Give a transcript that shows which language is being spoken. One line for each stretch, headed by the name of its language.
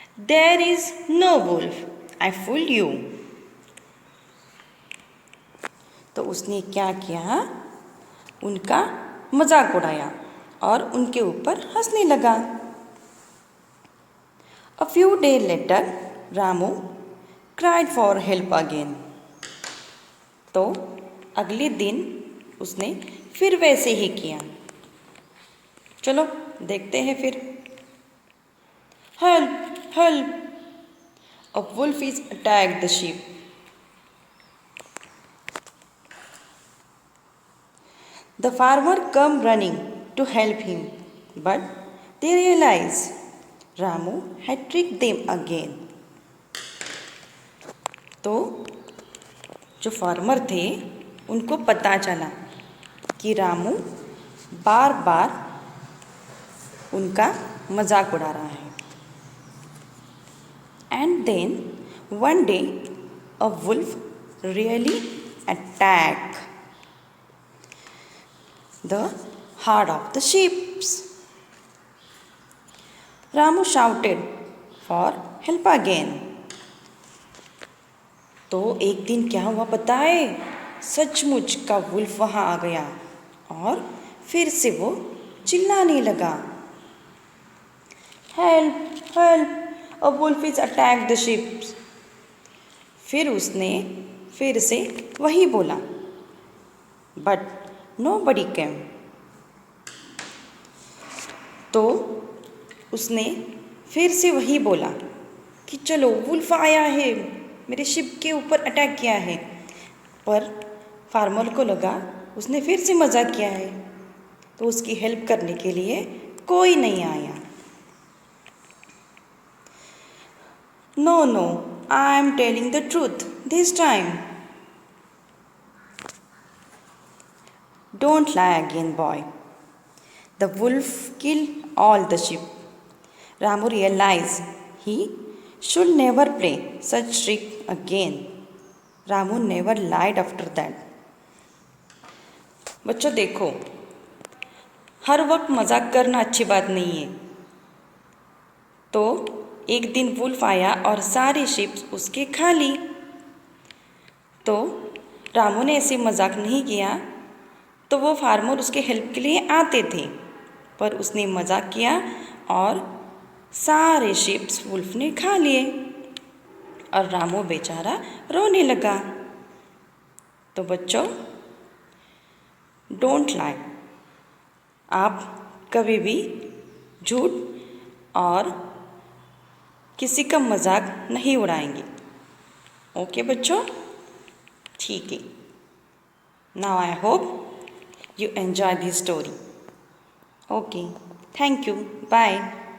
English: There is no wolf. I fooled you.
Hindi: तो उसने क्या किया? उनका मजाक उड़ाया और उनके ऊपर हंसने लगा.
English: A few days later, Ramu cried for help again.
Hindi: तो अगले दिन उसने फिर वैसे ही किया. चलो देखते हैं फिर.
English: Help! Help! A wolf is attacked the sheep. The farmer come running to help him, but they realize Ramu had tricked them again.
Hindi: तो जो फार्मर थे उनको पता चला कि रामू बार बार उनका मजाक उड़ा रहा है.
English: And then one day a wolf really attacked the herd of the sheep. Ramu shouted for help again.
Hindi: तो एक दिन क्या हुआ पता है? सचमुच का वुल्फ वहाँ आ गया और फिर से वो चिल्लाने लगा.
English: Help! Help! A wolf is attacked the sheep.
Hindi: फिर उसने फिर से वही बोला.
English: But nobody came.
Hindi: तो उसने फिर से वही बोला कि चलो वुल्फ आया है, मेरे शिप के ऊपर अटैक किया है. पर फार्मर को लगा उसने फिर से मजाक किया है, तो उसकी हेल्प करने के लिए कोई नहीं आया.
English: No, no, I am telling the truth this time. Don't lie again, boy. The wolf killed all the sheep. Ramu realized he should never play such trick again. Ramu never lied after that.
Hindi: बच्चों देखो, हर वक्त मजाक करना अच्छी बात नहीं है. तो एक दिन वुल्फ आया और सारी शिप्स उसके खा ली. तो रामू ने ऐसे मजाक नहीं किया, तो वो फार्मर उसके हेल्प के लिए आते थे, पर उसने मजाक किया और सारे शिप्स वुल्फ ने खा लिए और रामू बेचारा रोने लगा। तो बच्चों,
English: Don't lie.
Hindi: आप कभी भी झूठ और किसी का मजाक नहीं उड़ाएंगे। ओके बच्चों, ठीक है।
English: Now I hope you enjoy this story. Okay, thank you. Bye.